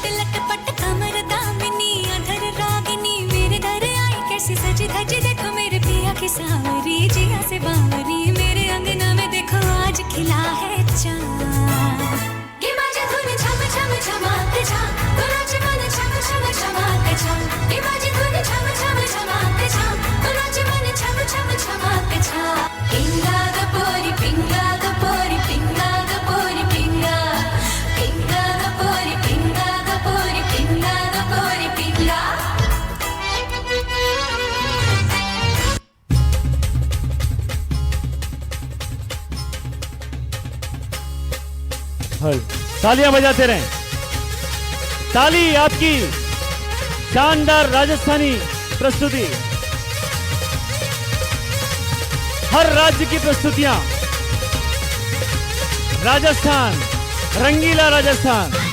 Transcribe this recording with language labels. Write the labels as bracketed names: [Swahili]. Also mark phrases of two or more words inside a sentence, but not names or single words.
[Hindi] लटपट कमर दामिनी अधर रागिनी, मेरे घर आई कैसी सजी धजी, देखो मेरे पिया की सावरी जिया से बावरी, मेरे अंगना में देखो आज खिला है चाँद। ये बाजे धुन छम छम छमाते छा, तो नाच मन छम छम छमाते छा। ये बाजे धुन छम छम छमाते छा, तो नाच मन छम छम छमाते छा। [Marathi] पिंगा गपोरी पिंगा गपोरी पिंगा गपोरी पिंगा, पिंगा गपोरी पिंगा गपोरी पिंगा गपोरी पिंगा। [Hindi] तालियां बजाते रहें। ताली आपकी शानदार राजस्थानी प्रस्तुति, हर राज्य की प्रस्तुतियां, राजस्थान, रंगीला राजस्थान।